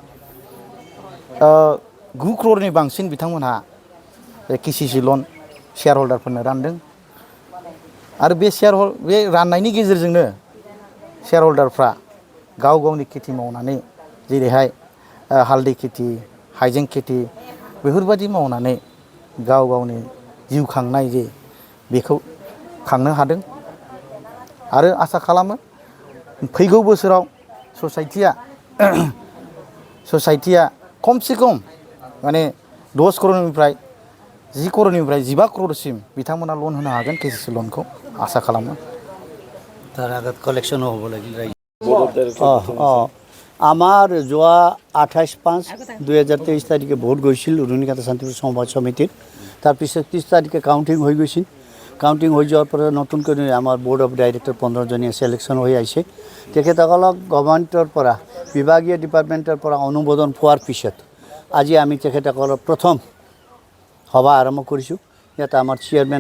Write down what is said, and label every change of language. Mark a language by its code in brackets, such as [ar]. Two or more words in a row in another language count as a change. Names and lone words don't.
[brx] 9 crore बांसिन बिथांमोनहा KCC लन शेयार हल्डारफोरनो रानदों आरो बे राननायनि गेजेरजोंनो शेयार हल्डारफ्रा गाव गावनि खेथि मावनानै जेरैहाय हालदै खेथि हाइजें खेथि बेफोरबायदि मावनानै गाव गावनि जिउ खांनाय जे बेखौ खांनो हादों आरो आसा खालामो फैगौ बोसोराव ससाइटिया खमसे खम माने 10 crore 10 crore 15 crore बिथांमोना लन होनो हागोन KCC लनखौ आसा खालामो [as] তাৰ আগত কালেকশ্যনো হ'ব লাগিল আমাৰ যোৱা 28/5/2023 তাৰিখে ভোট গৈছিল रुनिकाटा सान्तिपुर समबाय समिতিত তাৰপিছত 30 তাৰিখে কাউণ্টিং হৈ গৈছিল কাউণ্টিং হৈ যোৱাৰ পৰা নতুনকৈ আমাৰ [en] board of director [as] 15 জনীয়া সিলেকশন হৈ আহিছে তেখেতসকলক গভৰ্ণমেণ্টৰ পৰা বিভাগীয় ডিপাৰ্টমেণ্টৰ পৰা অনুমোদন পোৱাৰ পিছত আজি আমি তেখেতসকলৰ প্ৰথম সভা আৰম্ভ কৰিছোঁ ইয়াত আমাৰ চেয়াৰমেন